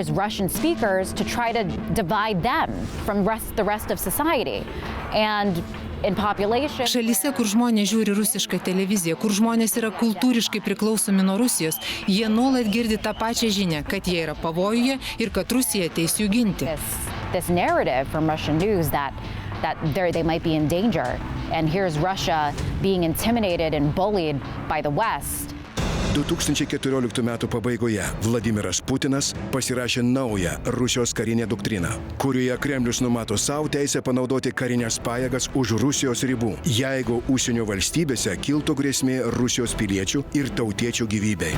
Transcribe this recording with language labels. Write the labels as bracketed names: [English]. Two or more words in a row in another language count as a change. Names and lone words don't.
[Lithuanian] Šalyse, kur žmonės žiūri rusišką televiziją, kur žmonės yra kultūriškai priklausomi nuo Rusijos, jie nuolat girdi tą pačią žinią, kad jie yra pavojuje ir kad Rusija ateis jų ginti. [English] That they might be in danger, and here's Russia being intimidated and bullied by the West. [Lithuanian] 2014 metų pabaigoje Vladimiras Putinas pasirašė naują Rusijos karinę doktriną, kurioje Kremlius numato savo teisę panaudoti karinės pajėgas už Rusijos ribų, jeigu užsienio valstybėse kiltų grėsmė Rusijos piliečių ir tautiečių gyvybei.